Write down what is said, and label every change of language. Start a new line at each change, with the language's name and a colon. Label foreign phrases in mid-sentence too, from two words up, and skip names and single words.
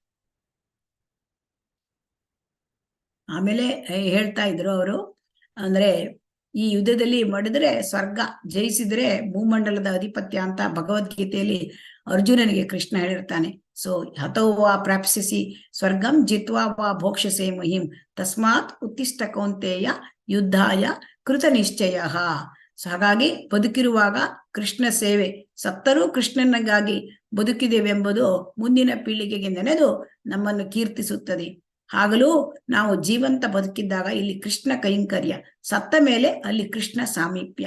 Kannada: ಆಮೇಲೆ ಹೇಳ್ತಾ ಇದ್ರು ಅವರು, ಅಂದ್ರೆ ಈ ಯುದ್ಧದಲ್ಲಿ ಮಡಿದ್ರೆ ಸ್ವರ್ಗ, ಜಯಿಸಿದ್ರೆ ಭೂಮಂಡಲದ ಅಧಿಪತ್ಯ ಅಂತ ಭಗವದ್ಗೀತೆಯಲ್ಲಿ ಅರ್ಜುನನಿಗೆ ಕೃಷ್ಣ ಹೇಳಿರ್ತಾನೆ.
Sanskrit: ಸೊ ಹತೋವಾ ಪ್ರಾಪ್ಸಿಸಿ ಸ್ವರ್ಗಂ ಜಿತ್ವಾ ವಾ ಭೋಕ್ಷಸೆ ಮಹಿಂ ತಸ್ಮಾತ್ ಉತ್ತಿಷ್ಟ ಕೌಂತೆಯ ಯುದ್ಧಾಯ ಕೃತ ನಿಶ್ಚಯ.
Kannada: ಸೊ ಹಾಗಾಗಿ ಬದುಕಿರುವಾಗ ಕೃಷ್ಣ ಸೇವೆ, ಸತ್ತರೂ ಕೃಷ್ಣನಿಗಾಗಿ ಬದುಕಿದೆವೆಂಬುದು ಮುಂದಿನ ಪೀಳಿಗೆಗೆ ನೆನೆದು ನಮ್ಮನ್ನು ಕೀರ್ತಿಸುತ್ತದೆ. ಆಗಲೂ ನಾವು ಜೀವಂತ ಬದುಕಿದ್ದಾಗ ಇಲ್ಲಿ ಕೃಷ್ಣ ಕೈಂಕರ್ಯ, ಸತ್ತ ಮೇಲೆ ಅಲ್ಲಿ ಕೃಷ್ಣ ಸಾಮೀಪ್ಯ.